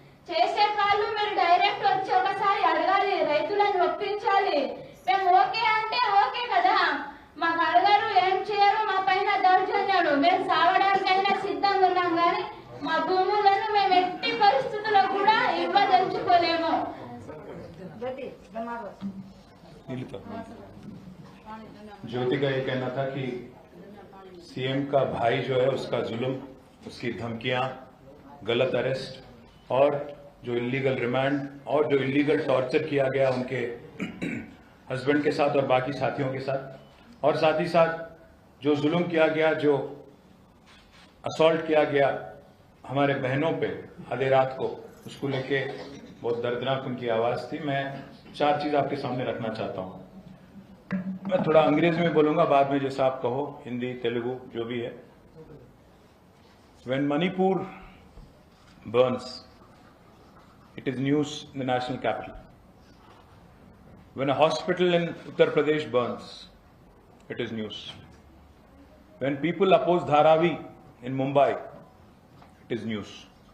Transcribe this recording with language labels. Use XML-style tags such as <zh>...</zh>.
<te>చేసే వాళ్ళు మీరు డైరెక్ట్ వచ్చి ఒకసారి అడగాలి, రైతులను ఒప్పించాలి. మేము ఓకే అంటే ఓకే కదా, మాకు అడగారు, ఏం చేయరు, మా పైన దౌర్జన్యాలు. మేము సావడానికైనా సిద్ధంగా ఉన్నాం, కానీ మా భూములను మేము ఎట్టి పరిస్థితుల్లో కూడా ఇవ్వదలుచుకోలేము.</te> <hi>ज्योति का ये कहना था कि सीएम का भाई जो है उसका जुल्म, उसकी धमकियां, गलत अरेस्ट और जो इलीगल रिमांड और जो इलीगल टॉर्चर किया गया उनके हस्बैंड के साथ और बाकी साथियों के साथ, और साथ ही साथ जो जुल्म किया गया, जो असॉल्ट किया गया हमारे बहनों पे आधी रात को, उसको लेके बहुत दर्दनाक उनकी आवाज थी। मैं 4 चीज आपके सामने रखना चाहता हूं। मैं थोड़ा अंग्रेजी में बोलूंगा, बाद में जैसा आप कहो, हिंदी तेलुगु जो भी है।</hi> <en>When Manipur burns, it is news in the national capital. When a hospital in Uttar Pradesh burns, it is news. When people oppose Dharavi in Mumbai, it is news.</en>